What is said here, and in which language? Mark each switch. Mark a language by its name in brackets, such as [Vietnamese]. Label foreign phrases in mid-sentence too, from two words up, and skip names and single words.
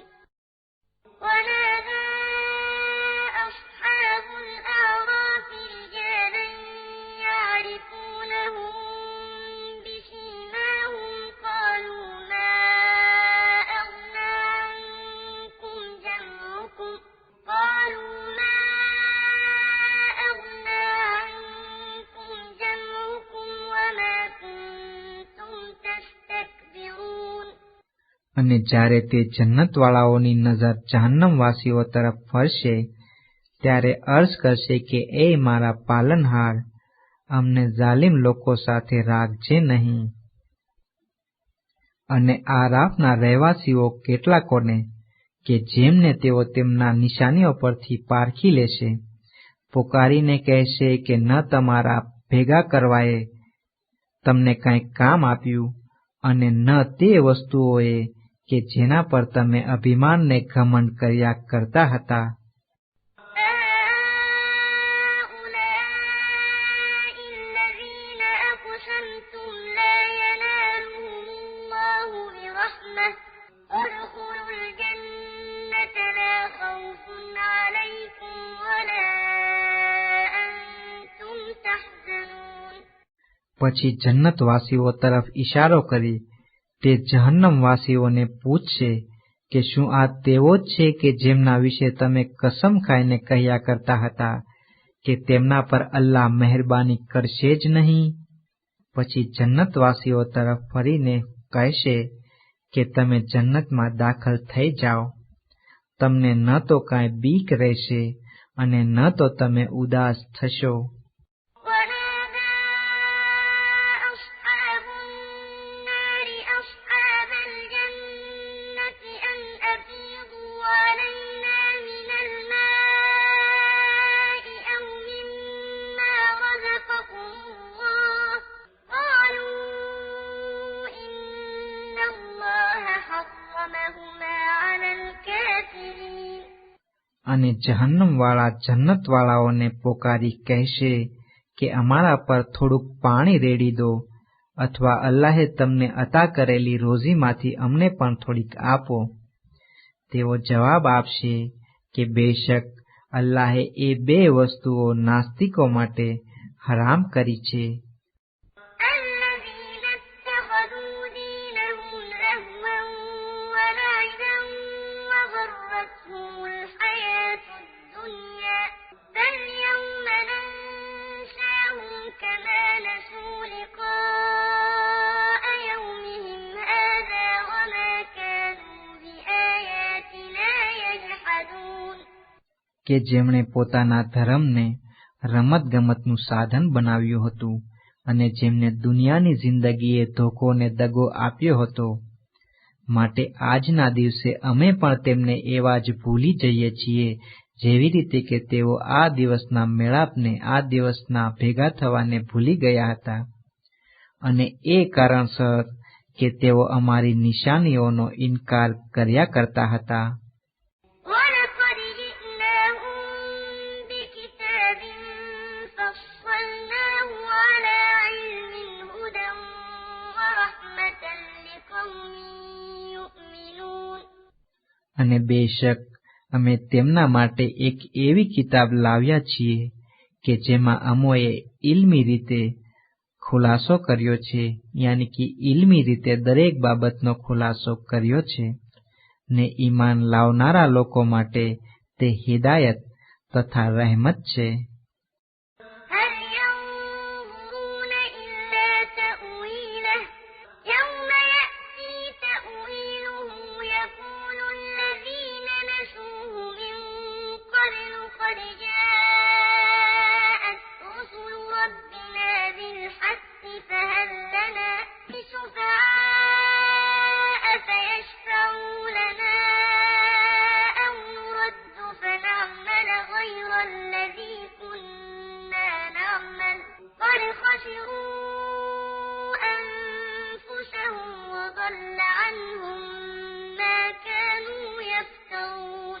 [Arabic] ونادى أصحاب الأعراف رجالا يعرفونهم بسيماهم قالوا ما أغنى عنكم جمعكم قالوا ما أغنى عنكم جمعكم وما كنتم تستكبرون. [Gujarati] અને જ્યારે તે જન્નતવાળાઓની નજર જહન્નમવાસીઓ તરફ ફરશે ત્યારે અર્જ કરશે કે એ મારા પાલનહાર, અમને ઝાલિમ લોકો સાથે રાખજે નહીં. અને આરાફના રહેવાસીઓ કેટલાકોને કે જેમને તેઓ તેમના નિશાનીઓ પરથી પારખી લેશે, પુકારીને કહેશે કે ન તમારા ભેગા કરવાએ તમને કંઈક કામ આપ્યું, અને ન તે વસ્તુઓએ કે જેના પર તમે અભિમાનને ઘમંડ કર્યા કરતા હતા. [Arabic] هؤلاء الذين أقسمتم لا ينالهم الله برحمة ادخلوا الجنة لا خوف عليكم ولا أنتم تحزنون. [Gujarati] પછી જન્નતવાસીઓ તરફ ઈશારો કરી તે જહન્નમવાસીઓને પૂછશે કે શું આ તેવો જ છે કે જેમના વિશે તમે કસમ ખાઈને કહ્યા કરતા હતા કે તેમના પર અલ્લાહ મહેરબાની કરશે જ નહીં? પછી જન્નતવાસીઓ તરફ ફરીને કહેશે કે તમે જન્નતમાં દાખલ થઈ જાઓ, તમને ન તો કાંઈ બીક રહેશે અને ન તો તમે ઉદાસ થશો. [Arabic] ونادى أصحاب النار أصحاب الجنة أن أفيضوا علينا من الماء أو مما رزقكم الله قالوا إن الله حرمهما على الكافرين. [Gujarati] અને જહન્નમવાળા જન્નતવાળાઓને પોકારી કહેશે કે અમારા પર થોડુંક પાણી રેડી દો, અથવા અલ્લાહે તમને અતા કરેલી રોઝીમાંથી અમને પણ થોડીક આપો. તેઓ જવાબ આપશે કે બેશક અલ્લાહે એ બે વસ્તુઓ નાસ્તિકો માટે હરામ કરી છે. [Arabic] الذين اتخذوا دينهم لهوا ولعبا وغرتهم الحياة الدنيا فاليوم ننساهم كما نسوا لقاء يومهم هذا وما كانوا بآياتنا يجحدون. [Gujarati] કે જેમણે પોતાના ધર્મને રમતગમતનું સાધન બનાવ્યું હતું અને જેમને દુનિયાની જિંદગીએ ધોકો ને દગો આપ્યો હતો, માટે આજના દિવસે અમે પણ તેમને એવા જ ભૂલી જઈએ છીએ જેવી રીતે કે તેઓ આ દિવસના મેળાપને, આ દિવસના ભેગા થવાને ભૂલી ગયા હતા, અને એ કારણસર કે તેઓ અમારી નિશાનીઓનો ઇનકાર કર્યા કરતા હતા. [Arabic] ولقد جئناهم بكتاب فصلناه على علم هدى ورحمة لقوم يؤمنون. [Gujarati] અને બેશક અમે તેમના માટે એક એવી કિતાબ લાવ્યા છીએ કે જેમાં અમોએ ઇલ્મી રીતે ખુલાસો કર્યો છે, યાની કે ઇલ્મી રીતે દરેક બાબતનો ખુલાસો કર્યો છે, ને ઈમાન લાવનારા લોકો માટે તે હિદાયત તથા રહેમત છે. [Arabic] هل ينظرون إلا تأويله يوم يأتي تأويله يقول الذين نسوه من قبل قد جاءت رسل ربنا بالحق فهل لنا شفعاء فيشفعوا لنا أو نرد فنعمل غير الذي كنا نعمل قد خسروا أنفسهم وضل عنهم ما كانوا يفترون.